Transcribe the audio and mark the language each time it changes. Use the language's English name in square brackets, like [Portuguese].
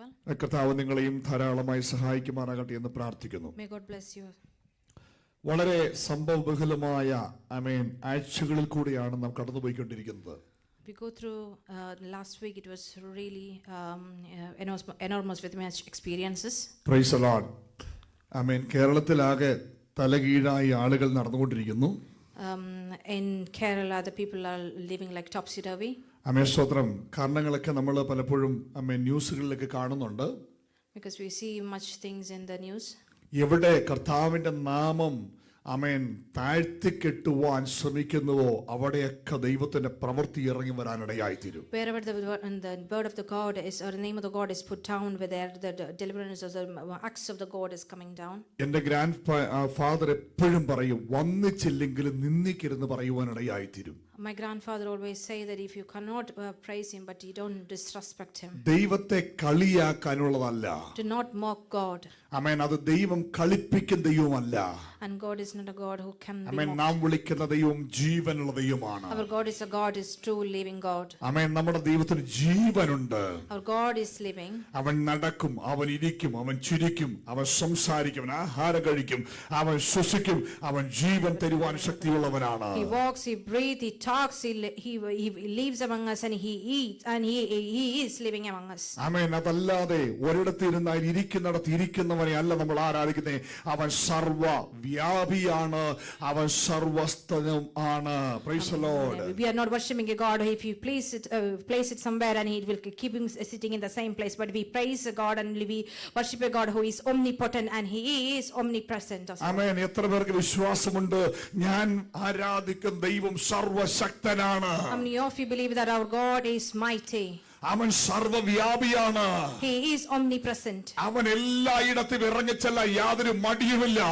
[Malayalam] കർത്താവ് നിങ്ങളെയും ധാരാളമായി സഹായിക്കുമാറാകട്ടെ എന്ന് പ്രാർത്ഥിക്കുന്നു. വളരെ സംഭവബഹുലമായ ആഴ്ചകളിൽ കൂടിയാണ് നാം കടന്നുപോയിക്കൊണ്ടിരിക്കുന്നത്. [English] We go through last week. It was really enormous with much experiences. Praise the Lord. Amen. [Malayalam] കേരളത്തിലാകെ തലകീഴായി ആളുകൾ നടന്നുകൊണ്ടിരിക്കുന്നു. [English] In Kerala, the people are living like topsy-turvy. [Malayalam] ആമേൻ. സ്തോത്രം. കാരണങ്ങളൊക്കെ നമ്മൾ പലപ്പോഴും ന്യൂസുകളിലൊക്കെ കാണുന്നുണ്ട്. [English] Because we see much things in the news. [Malayalam] എവിടെ കർത്താവിന്റെ നാമം താഴ്ത്തിക്കെട്ടുവാൻ ശ്രമിക്കുന്നുവോ അവിടെയൊക്കെ ദൈവത്തിന്റെ പ്രവൃത്തി ഇറങ്ങി വരാനിടയായിത്തീരും. [English] Wherever the word of the God is, or the name of the God is put down, where the deliverance of the acts of the God is coming down. [Malayalam] എന്റെ grand father എപ്പോഴും പറയും, വന്നിച്ചില്ലെങ്കിലും നിന്ദിക്കരുന്ന് പറയുവാനിടയായിത്തീരും. [English] My grandfather always say that if you cannot praise him, but you don't disrespect him. [Malayalam] ദൈവത്തെ കളിയാക്കാനുള്ളതല്ല. [English] Do not mock God. [Malayalam] ആമേൻ. അത് ദൈവം കളിപ്പിക്കുന്ന ദൈവമല്ല. [English] And God is not a God who can be [Malayalam] amen. [English] mocked. [Malayalam] നാം വിളിക്കുന്ന ദൈവം ജീവനുള്ള ദൈവമാണ്. [English] Our God is a God, is true living God. [Malayalam] ആമേൻ. നമ്മുടെ ദൈവത്തിന് ജീവനുണ്ട്. [English] Our God is living. [Malayalam] അവൻ നടക്കും, അവൻ ഇരിക്കും, അവൻ ചിരിക്കും, അവൻ സംസാരിക്കും, അവൻ ആഹാരം കഴിക്കും, അവൻ ശ്വസിക്കും, അവൻ ജീവൻ തരുവാൻ ശക്തിയുള്ളവനാണ്. [English] He walks, he breathes, he talks, he lives among us, and he eats, and he is living among us. [Malayalam] ആമേൻ. അതല്ലാതെ ഒരിടത്തിരുന്നാൽ ഇരിക്കുന്നിടത്ത് ഇരിക്കുന്നവനെ അല്ല നമ്മൾ ആരാധിക്കുന്നത്. അവൻ സർവ വ്യാപിയാണ്, അവൻ സർവസ്ഥനും ആണ്. [English] Praise the Lord. We are not worshiping a God if you place it somewhere and he will keep him sitting in the same place, but we praise a God and we worship a God who is omnipotent and he is omnipresent as well. [Malayalam] ആമേൻ. എത്ര പേർക്ക് വിശ്വാസമുണ്ട് ഞാൻ ആരാധിക്കുന്ന ദൈവം സർവശക്തനാണ്? [English] How many of you believe that our God is mighty? [Malayalam] അവൻ സർവവ്യാപിയാണ്. [English] He is omnipresent. [Malayalam] അവൻ എല്ലായിടത്തും ഇറങ്ങിച്ചല്ല, യാതൊരു മടിയുമില്ല.